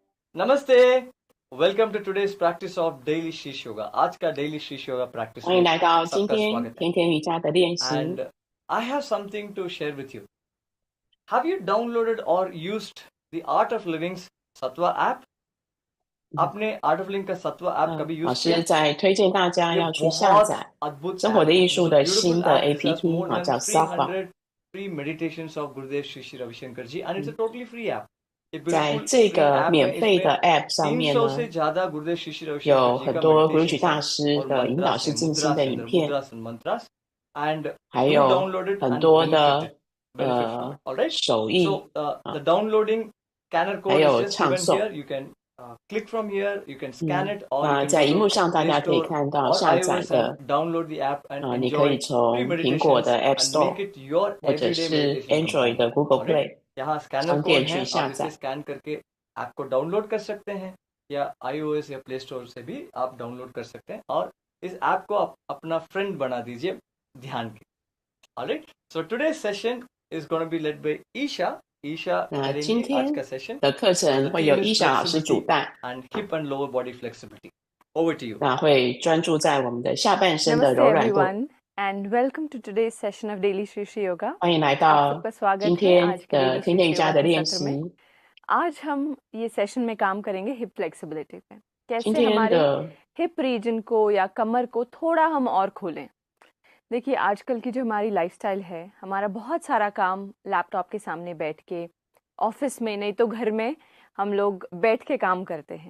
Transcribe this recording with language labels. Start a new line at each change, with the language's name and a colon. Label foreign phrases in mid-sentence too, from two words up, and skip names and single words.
Hindi: नमस्ते।
English: welcome to today's practice of daily sheesh yoga.
Hindi: आज का डेली शीश योगा प्रैक्टिस
Chinese: 欢迎
Hindi: में
Chinese: 来到今
Hindi: सबका
Chinese: 天
Hindi: स्वागत है।
Chinese: 甜甜瑜伽的练习。
English: And I have something to share with you. Have you downloaded or used the Art of Living's Sattva app?
Hindi: आपने आर्ट ऑफ लिविंग का सत्वा ऐप कभी
Chinese: 老
Hindi: यूज
Chinese: 师
Hindi: किया?
Chinese: 在推荐大家
Hindi: ये
Chinese: 要去下
Hindi: बहुत
Chinese: 载
Hindi: अद्भुत
Chinese: 生活
Hindi: ऐप
Chinese: 的
Hindi: है।
Chinese: 艺
English: This
Chinese: 术
English: is a
Chinese: 的
English: beautiful
Chinese: 新的
English: app which has
Chinese: APP
English: more
Chinese: 叫
English: than
Chinese: Sattva。
English: 300 free meditations of Gurudev Shri Shri Ravi Shankar ji, and it's a totally free app.
Hindi: ये
Chinese: 在
Hindi: बिल्कुल
Chinese: 这
Hindi: फ्री
Chinese: 个
Hindi: ऐप है।
Chinese: 免费
Hindi: इसमें
Chinese: 的 App 上面
Hindi: 300
Chinese: 呢，
Hindi: से ज्यादा गुरुदेव श्री श्री रविशंकर
Chinese: 有
Hindi: जी
Chinese: 很
Hindi: का
Chinese: 多
Hindi: मेडिटेशन
Chinese: 大
Hindi: है
Chinese: 师
Hindi: और
Chinese: 的引导
Hindi: मंत्रास
Chinese: 式
Hindi: है,
Chinese: 静心
Hindi: मुद्रास
Chinese: 的
Hindi: है,
Chinese: 影
Hindi: अंदर
Chinese: 片，
English: मुद्रास and mantras, and
Chinese: 还
English: do
Chinese: 有
English: download it
Chinese: 很
English: and
Chinese: 多
English: benefit
Chinese: 的
English: from it. All right.
Chinese: 手
English: So
Chinese: 艺
English: the
Chinese: 啊，
English: downloading scanner
Chinese: 还
English: code is
Chinese: 有
English: just
Chinese: 唱
English: given here.
Chinese: 诵。
English: You can click from here. You can scan it, or you
Chinese: 那
English: can
Chinese: 在
English: go
Chinese: 荧
English: to
Chinese: 幕上大
English: Play
Chinese: 家可以
English: Store
Chinese: 看到
English: or
Chinese: 下载
English: iOS and
Chinese: 的
English: download the app and
Chinese: 你可以
English: enjoy free
Chinese: 从苹果
English: meditations
Chinese: 的 App
English: and make
Chinese: Store
English: it your
Chinese: 或者
English: everyday
Chinese: 是
English: meditation
Chinese: Android 的
English: companion.
Chinese: Google
English: All right.
Chinese: Play
Hindi: यहाँ स्कैनर
Chinese: 商
Hindi: कोड
Chinese: 店
Hindi: है,
Chinese: 去
Hindi: आप
Chinese: 下
Hindi: इसे
Chinese: 载。
Hindi: स्कैन करके ऐप को डाउनलोड कर सकते हैं, या iOS या प्ले स्टोर से भी आप डाउनलोड कर सकते हैं, और इस ऐप को आप अपना फ्रेंड बना दीजिए ध्यान के।
English: all right, so today session is gonna be led by Isha.
Hindi: ईशा
Chinese: 那今
Hindi: करेंगी आज
Chinese: 天
Hindi: का सेशन
Chinese: 的课
Hindi: और
Chinese: 程
English: द
Chinese: 会由
English: थीम
Chinese: 伊
English: इज
Chinese: 莎老师主
English: फ्लेक्सिबिलिटी
Chinese: 办，
English: and hip and lower body flexibility. Over to you.
Chinese: 那会专注在我们的下半身的
English: Namaste
Chinese: 柔软度。
English: everyone and welcome to today's session of Daily Shri Shri Yoga.
Chinese: 欢迎来
Hindi: आप
Chinese: 到
Hindi: सबका स्वागत
Chinese: 今
Hindi: है
Chinese: 天
Hindi: आज के
Chinese: 的
Hindi: डेली
Chinese: 甜
Hindi: श्री
Chinese: 甜瑜
Hindi: श्री
Chinese: 伽
Hindi: योगा
Chinese: 的
Hindi: के
Chinese: 练
Hindi: सत्र
Chinese: 习。
Hindi: में आज हम ये सेशन में काम करेंगे
English: hip flexibility
Hindi: पे,
Chinese: 今
Hindi: कैसे
Chinese: 天
Hindi: हमारे
Chinese: 的
English: hip region
Hindi: को या कमर को थोड़ा हम और खोलें। देखिए आजकल की जो हमारी लाइफस्टाइल है, हमारा बहुत सारा काम लैपटॉप के सामने बैठ के, ऑफिस में नहीं तो घर में हम लोग बैठ के काम करते हैं।